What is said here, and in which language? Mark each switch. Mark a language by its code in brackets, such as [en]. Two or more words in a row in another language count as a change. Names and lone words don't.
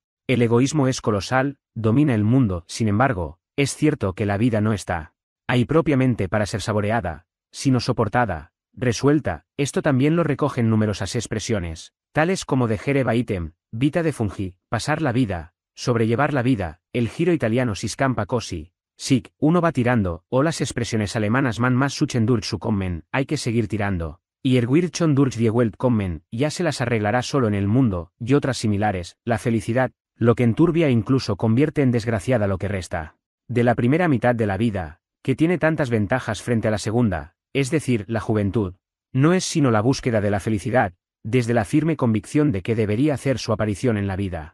[es] El egoísmo es colosal, domina el mundo, sin embargo, es cierto que la vida no está ahí propiamente para ser saboreada, sino soportada, resuelta. Esto también lo recogen numerosas expresiones, tales como [la] degere vitam, vita de fungi, [es] pasar la vida, sobrellevar la vida, el giro italiano [it] si scampa così, [es] sic, uno va tirando, o las expresiones alemanas [de] man más suchen durch zu kommen, [es] hay que seguir tirando, y [de] wird schon durch die Welt kommen, [es] ya se las arreglará solo en el mundo, y otras similares. La felicidad, lo que enturbia e incluso convierte en desgraciada lo que resta de la primera mitad de la vida, que tiene tantas ventajas frente a la segunda, es decir, la juventud, no es sino la búsqueda de la felicidad, desde la firme convicción de que debería hacer su aparición en la vida.